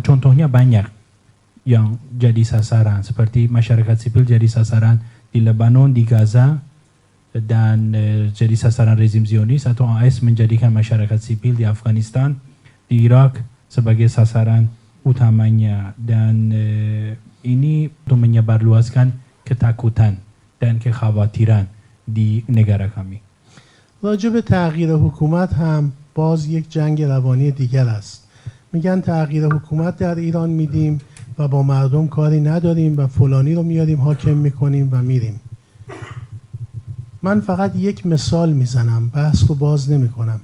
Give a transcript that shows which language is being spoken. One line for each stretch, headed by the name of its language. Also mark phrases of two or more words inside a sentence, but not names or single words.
Indonesian: contohnya banyak yang jadi sasaran, seperti masyarakat sipil jadi sasaran di Lebanon, di Gaza, dan jadi sasaran rezim Zionis, atau AS menjadikan masyarakat sipil di Afghanistan, di Irak sebagai sasaran utamanya, dan ini untuk menyebarluaskan ketakutan dan kekhawatiran di negara kami.
Persian: راجع به تغییر حکومت هم باز یک جنگ روانی دیگر است. میگن تغییر حکومت در ایران میدیم و با مردم کاری نداریم و فلانی رو میاریم حاکم میکنیم و میریم. من فقط یک مثال میزنم، بحث رو باز نمی کنم.